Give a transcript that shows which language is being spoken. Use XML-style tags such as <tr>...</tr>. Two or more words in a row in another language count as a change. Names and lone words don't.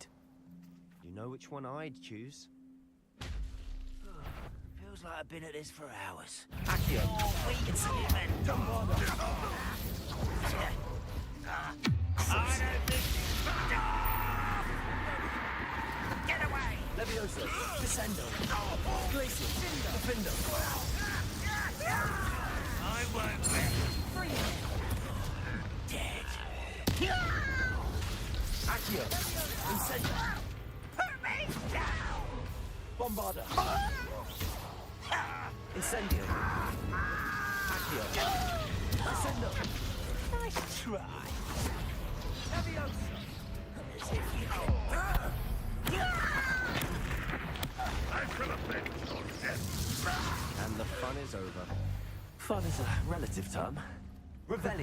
<en>You know which one I'd choose? Feels like I've been at this for hours. Accio. Get away! Levioso. Descendo. Glacius. Defender. I won't let dead. Accio. Incendio. Put me down! Bombarda. Incendio. Accio. Incendio. Nice try. Levioso. As if you I should have been so dead. And the is over. Fun is a relative term. Revelio.</en>